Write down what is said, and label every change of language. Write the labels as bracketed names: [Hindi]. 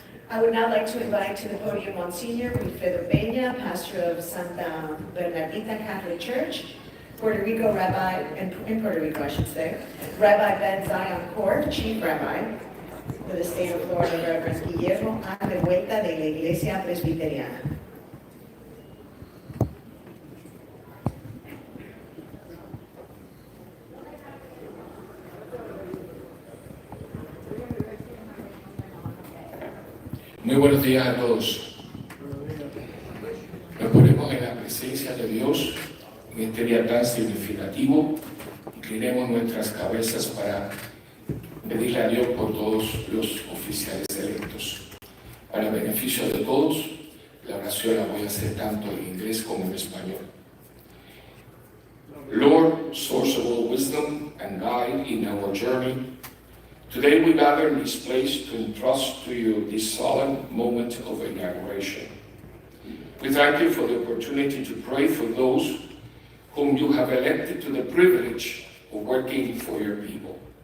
[English] I would now like to invite to the podium Monsignor Wilfredo Peña, pastor of Santa Bernardita Catholic Church, Puerto Rico Rabbi, in Puerto Rico I should say, Rabbi Ben Zion Court, Chief Rabbi for the state of Florida, Reverend Guillermo A. [Spanish] de Vuelta de la Iglesia Presbiteriana. Muy buenos días a todos. Nos ponemos en la presencia de Dios en este día tan significativo. Inclinemos nuestras cabezas para pedirle a Dios por todos los oficiales electos. Para beneficio de todos, la oración la voy a hacer tanto en inglés como en español. [English] Lord, source of all wisdom and guide in our journey to Today we gather in this place to entrust to you this solemn moment of inauguration. We thank you for the opportunity to pray for those whom you have elected to the privilege of working for your people.